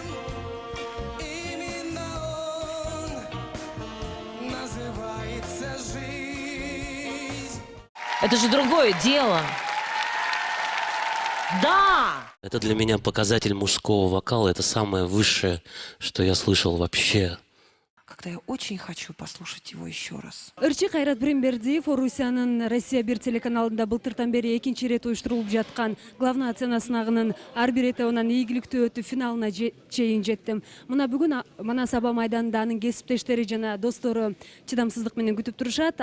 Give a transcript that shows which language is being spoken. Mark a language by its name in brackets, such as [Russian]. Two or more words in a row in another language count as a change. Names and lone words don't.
[Russian] Именно он называется жизнь. Это же другое дело. Да! Это для меня показатель мужского вокала. Это самое высшее, что я слышал вообще. Когда я очень хочу послушать его еще раз. [Kyrgyz] Ырчы Кайрат Биримбердиев Орусиянын Россия 1 телеканалында былтыртан бери экинчи ирет уюштурулуп жаткан главный сцена сынагынын ар бир этабынан ийгиликтүү өтүп финалына чейин жеттим. Мына бүгүн Манас аба майданында анын кесиптештери жана достору чыдамсыздык менен күтүп турушат.